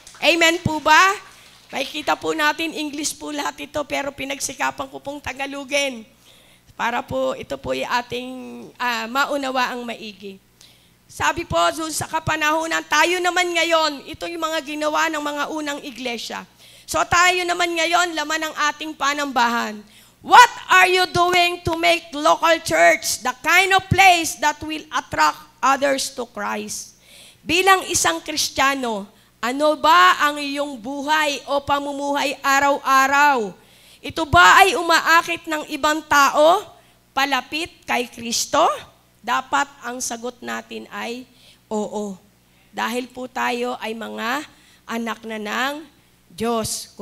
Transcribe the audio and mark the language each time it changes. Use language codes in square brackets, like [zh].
[tl] Amen po ba? Makikita po natin, English po lahat ito, pero pinagsikapan ko pong Tagalogin para po ito po ay ating maunawa ang maigi. Sabi po, sa kapanahunan, tayo naman ngayon, ito yung mga ginawa ng mga unang iglesia. So tayo naman ngayon, laman ng ating panambahan. [en] What are you doing to make local church the kind of place that will attract others to Christ? [tl] Bilang isang Kristiyano, ano ba ang iyong buhay o pamumuhay araw-araw? Ito ba ay umaakit ng ibang tao palapit kay Kristo? Dapat ang sagot natin ay oo. Dahil po tayo ay mga anak na ng Diyos.